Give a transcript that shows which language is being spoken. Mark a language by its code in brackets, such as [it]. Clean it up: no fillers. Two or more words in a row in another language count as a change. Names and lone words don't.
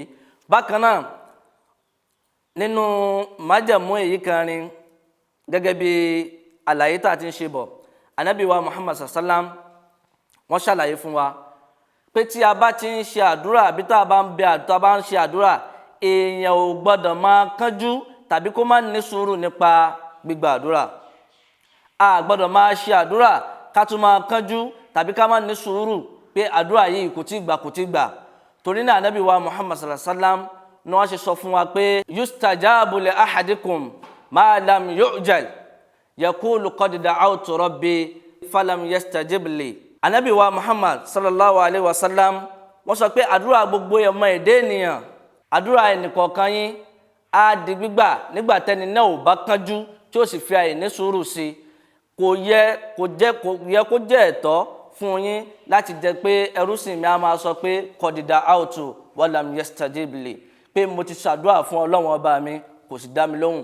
[yo] Bákan náà nínú májẹ̀mú èyí kan rin gẹ́gẹ́ bí àlàyé tá ti ń ṣe bọ̀ Ànábì wa Muhammad sallam wọ́n ṣàlàyé fún wa pé tí a bá ti ń ṣe àdúrà àbí tá a bá ń bẹ àdúrà bá ń ṣe àdúrà èèyàn ò gbọ́dọ̀ máa kánjú tàbí kó má ní sùúrù nípa gbígba àdúrà. A gbọ́dọ̀ máa ṣe àdúrà ká tún máa kánjú tàbí ká má ní sùúrù pé àdúrà yìí kò tí gbà. Torí náà Ànábì wa Muhammad sallam ní wọ́n ṣe sọ fún wa pé [ar] يستجاب لأحدكم ما لم يعجل يقول قد دعوت ربي فلم يستجب لي. [yo] Ànábì wa Muhammad [ar] صلى الله عليه وسلم [yo] wọ́n sọ pé àdúrà gbogbo ọmọ èdè ènìyàn, àdúrà ẹnìkọ̀ọ̀kan yín á di gbígbà nígbà tẹ́ni náà ò bá kánjú tí ó sì fi àìní sùúrù sí. Kò yẹ kó jẹ́ ẹ̀tọ́ fún yín láti jẹ́ pé ẹrúsìn mi á máa sọ pé [ar] قد دعوت ولم يستجب لي, [yo] pé mo ti ṣàdúrà fún Ọlọ́run ọba mi kò sì dá mi lóhùn.